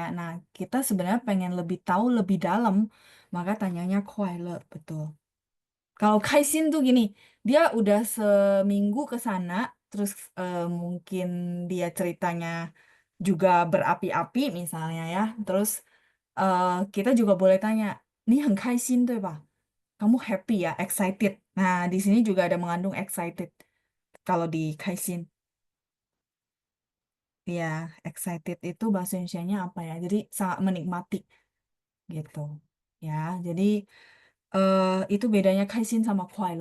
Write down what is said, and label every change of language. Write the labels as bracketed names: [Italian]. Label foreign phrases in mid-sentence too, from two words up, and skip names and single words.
[Indonesian] Nah, kita sebenarnya pengen lebih tahu lebih dalam, maka tanyanya 快乐, betul. Kalau Kaisin tuh gini, dia udah seminggu ke sana, terus mungkin dia ceritanya juga berapi-api misalnya ya. Terus eh, kita juga boleh tanya, [Chinese] "你很开心对吧? [Indonesian] Kamu happy ya, excited." Nah, di sini juga ada mengandung excited. Kalau di Kaisin, ya excited itu bahasa Indonesianya apa ya? Jadi sangat menikmati gitu. Ya, jadi itu bedanya kaisin sama kuaile.